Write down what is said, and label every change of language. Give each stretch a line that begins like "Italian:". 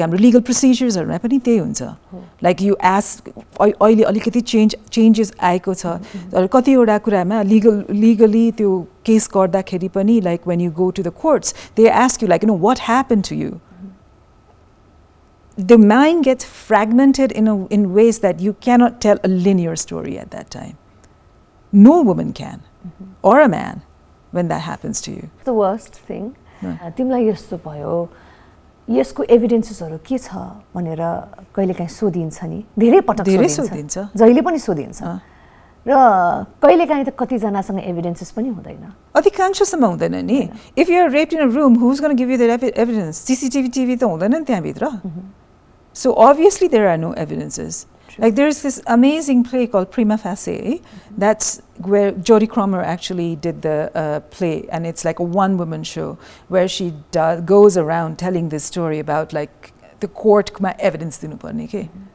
Nepali: हाम्रो
English: legal procedures
Nepali: हरुमा पनि त्यही हुन्छ,
English: like you ask
Nepali: अहिले अलिकति changes आएको छ तर कतिवटा कुरामा legally त्यो केस गर्दाखेरि पनि
English: like when you go to the courts they ask you like what happened to you. The mind gets fragmented in ways that you cannot tell a linear story at that time. No woman can, or a man, when that happens to you. The worst thing,
Nepali: तिमीलाई यस्तो भयो, यसको एभिडेन्सेसहरु के छ भनेर कहिलेकाहीँ सोधिन्छ नि, धेरै पटक सोधिन्छ, जहिले पनि सोधिन्छ, र कहिलेकाहीँ त कति जनासँग एभिडेन्सेस पनि हुँदैन, अधिकांशसम्म हुँदैन नि.
English: If you're raped in a room, who's going to give you that evidence?
Nepali: CCTV त हुँदैन नि त्यहाँ भित्र.
English: So obviously there are no evidences. True. Like there's this amazing play called Prima Facie. That's where Jodie Cromer actually did the play, and it's like a one-woman show where she goes around telling this story about like the court evidence
Nepali: dinu parne ke.